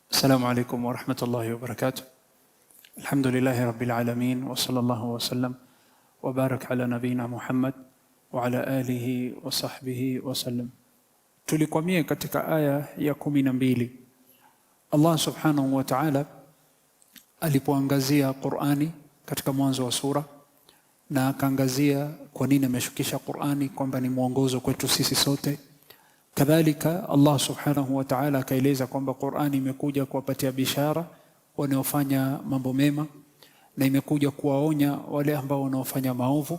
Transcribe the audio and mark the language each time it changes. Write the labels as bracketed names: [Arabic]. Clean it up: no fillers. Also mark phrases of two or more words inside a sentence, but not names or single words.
[Arabic] السلام عليكم ورحمة الله وبركاته. الحمد لله رب العالمين وصلى الله وسلم وبارك على نبينا Muhammad وعلى آله وصحبه وسلم. [Swahili] Tulikwamia katika aya ya 12. Allah [Arabic] سبحانه وتعالى [Swahili] alipoangazia Qur'ani katika mwanzo wa sura na akaangazia kwa nini ameshukisha Qur'ani kwamba ni mwongozo kwetu sisi sote. Kadhalika Allah [Arabic] سبحانه وتعالى [Swahili] akaeleza kwamba Qur'ani imekuja kuwapatia bishara wanaofanya mambo mema na imekuja kuwaonya wale ambao wanaofanya maovu.